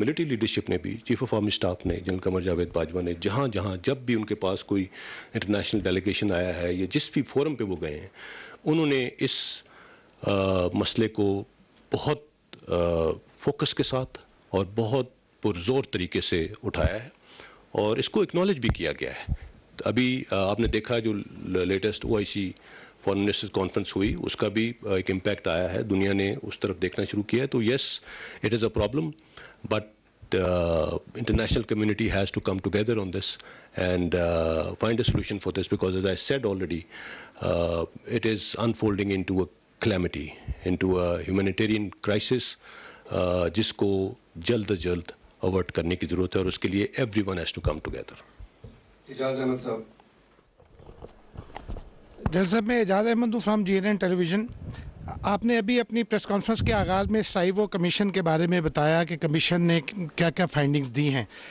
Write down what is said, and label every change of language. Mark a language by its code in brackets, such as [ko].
[ur] Military leadership نے بھی، chief of army staff نے، جنرل قمر جاوید باجوہ نے، جہاں جب بھی ان کے پاس کوئی انٹرنیشنل ڈیلیگیشن آیا ہے یا جس بھی فورم پہ وہ گئے ہیں، انہوں نے اس مسئلے کو بہت فوکس کے ساتھ اور بہت پرزور طریقے سے اٹھایا ہے اور اس کو اکنالج بھی کیا گیا ہے. ابھی آپ نے دیکھا جو latest OIC foreign ministers conference ہوئی، اس کا بھی ایک امپیکٹ آیا ہے. [en] دنیا نے اس طرف دیکھنا شروع کیا ہے. تو yes, it is a problem, but international community has to come together on this and find a solution for this, because as I said already, it is unfolding into a calamity, into a humanitarian crisis [ur] جس کو جلد از جلد اوارٹ کرنے کی ضرورت ہے اور اس کے لیے [en] everyone has to come together. [ur] اعجاز احمد صاحب. جنرل صاحب، میں اعجاز احمد ہوں فرام GNN ٹیلی ویژن. آپ نے ابھی اپنی پریس کانفرنس کے آغاز میں سرائیوو کمیشن کے بارے میں بتایا کہ کمیشن نے کیا کیا فائنڈنگز دی ہیں.